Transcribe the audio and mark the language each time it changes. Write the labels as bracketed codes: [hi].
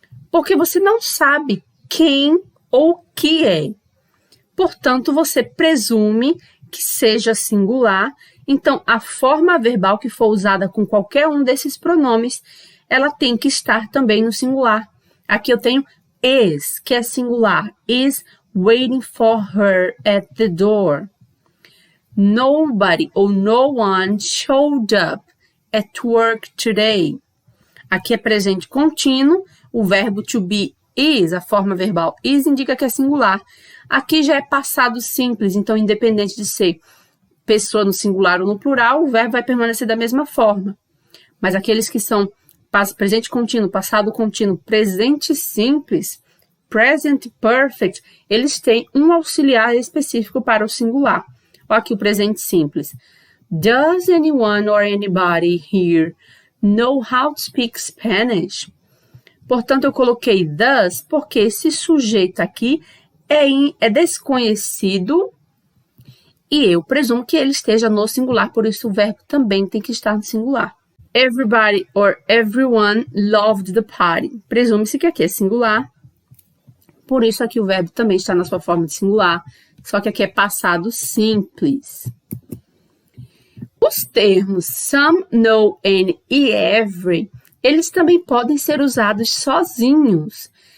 [pt] Porque você não sabe quem ou que é. Portanto, você presume que seja singular. Então, a forma verbal que for usada com qualquer um desses pronomes, ela tem que estar também no singular. Aqui eu tenho is, que é singular. [en] Is waiting for her at the door. Nobody or no one showed up at work today. [pt] Aqui é presente contínuo. O verbo to be is, a forma verbal is, indica que é singular. Aqui já é passado simples, então independente de ser pessoa no singular ou no plural, o verbo vai permanecer da mesma forma. Mas aqueles que são presente contínuo, passado contínuo, presente simples, present perfect, eles têm um auxiliar específico para o singular. Olha aqui o presente simples. [en] Does anyone or anybody here know how to speak Spanish? [pt] Portanto, eu coloquei does porque esse sujeito aqui é desconhecido e eu presumo que ele esteja no singular, por isso o verbo também tem que estar no singular. [en] Everybody or everyone loved the party. [pt] Presume-se que aqui é singular, por isso aqui o verbo também está na sua forma de singular, só que aqui é passado simples. Os termos some, no, any e every, eles também podem ser usados sozinhos.